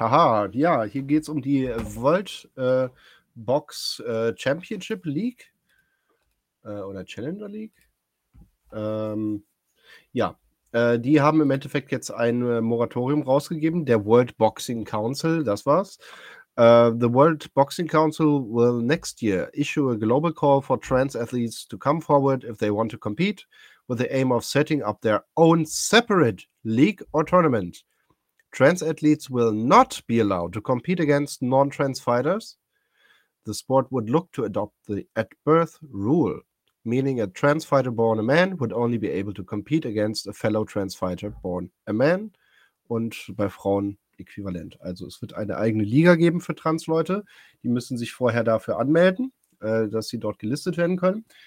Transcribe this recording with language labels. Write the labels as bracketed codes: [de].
[de] Haha, ja, hier geht es um die Volt Box Championship League oder Challenger League. Die haben im Endeffekt jetzt ein Moratorium rausgegeben, der World Boxing Council, das war's. [en] The World Boxing Council will next year issue a global call for trans athletes to come forward if they want to compete, with the aim of setting up their own separate league or tournament. Trans athletes will not be allowed to compete against non-trans fighters. The sport would look to adopt the at-birth rule, meaning a trans fighter born a man would only be able to compete against a fellow trans fighter born a man [de] und bei Frauen äquivalent. Also es wird eine eigene Liga geben für Trans-Leute. Die müssen sich vorher dafür anmelden, dass sie dort gelistet werden können.